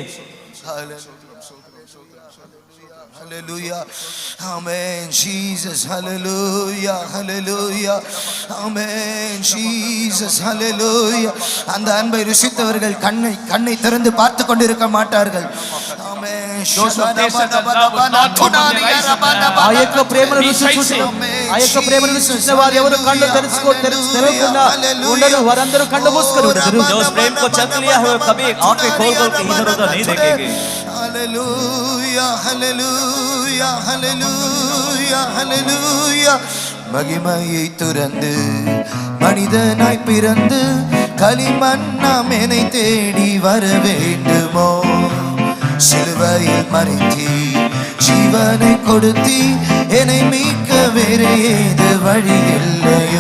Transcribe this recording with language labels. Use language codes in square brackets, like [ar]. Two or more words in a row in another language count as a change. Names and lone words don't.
[en] Hallelujah, amen Jesus, hallelujah, hallelujah, amen Jesus, hallelujah. [ta] அந்த அன்பை ருசித்தவர்கள் கண்ணை திறந்து பார்த்து கொண்டிருக்க மாட்டார்கள். ஆமென். [te] ఆ యొక్క ప్రేమను రుచి చూసిన వారు ఎవరు కళ్ళు తెరవకుండా ఉండరు, వారందరూ కళ్ళు మూసుకొని ఉంటారు. [hi] जो उस प्रेम को चख लिया है वो कभी आंखें खोल के इधर उधर नहीं देखेंगे। [en] Hallelujah, hallelujah, hallelujah, hallelujah. [ta] மகிமையை துறந்து மனிதனாய் பிறந்து களிமண்ணாம் என்னை தேடி வர வேண்டுமோ, சிலுவையில் மறைத்தி ஜீவனை கொடுத்தி என்னை மீட்க வேறு ஏது வழி இல்லையோ.